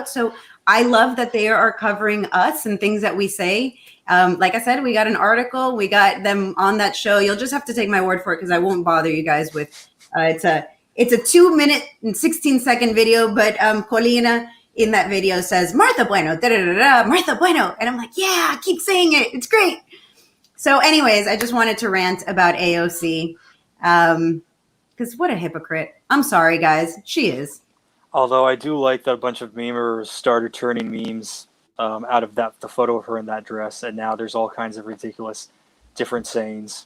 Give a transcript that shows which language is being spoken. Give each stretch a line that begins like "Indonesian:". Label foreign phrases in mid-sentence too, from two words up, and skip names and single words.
English: So I love that they are covering us and things that we say. Like I said, we got an article, we got them on that show. You'll just have to take my word for it because I won't bother you guys with it's a 2-minute and 16-second video, but Colina in that video says, Martha Bueno, da-da-da-da, Martha Bueno. And I'm like, yeah, keep saying it. It's great. So anyways, I just wanted to rant about AOC because what a hypocrite. I'm sorry, guys. She is. Although I do like that a bunch of memers started turning memes out of the photo of her in that dress, and now there's all kinds of ridiculous different sayings.